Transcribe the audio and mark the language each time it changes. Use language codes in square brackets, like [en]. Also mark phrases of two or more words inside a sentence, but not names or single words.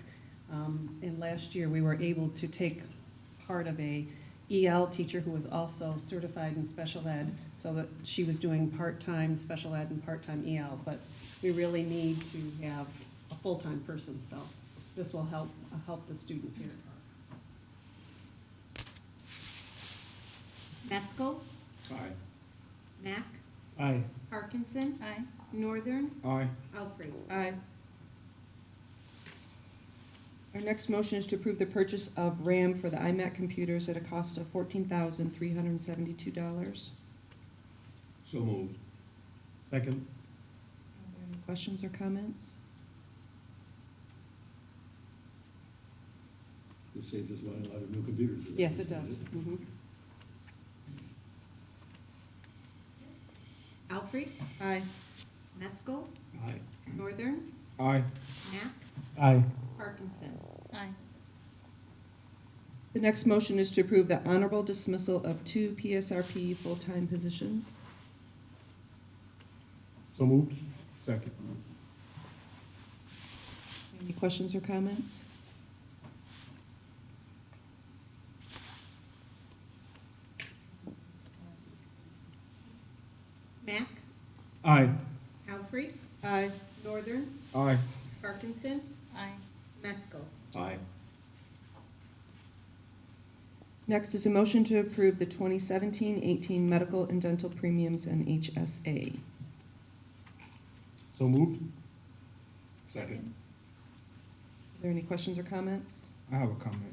[en] And last year, we were able to take part of a EL teacher who was also certified in special ed, so that she was doing part-time special ed and part-time EL. But we really need to have a full-time person, so this will help the students here at Park. Meskel, Aye. Mack, Aye. Parkinson, Aye. Northern, Aye. Alfrey. Aye. Our next motion is to approve the purchase of RAM for the iMac computers at a cost of $14,372. So moved. Second. Are there any questions or comments? It saves us buying a lot of new computers. Yes, it does. Mhm. Alfrey, Aye. Meskel, Aye. Northern, Aye. Knapp, Aye. Parkinson. Aye. The next motion is to approve the honorable dismissal of 2 PSRP full-time positions. So moved. Second. Any questions or comments? Mack, Aye. Alfrey, Aye. Northern, Aye. Parkinson, Aye. Meskel. Aye. Next is a motion to approve the 2017-18 medical and dental premiums and HSA. So moved. Second. Are there any questions or comments? I have a comment.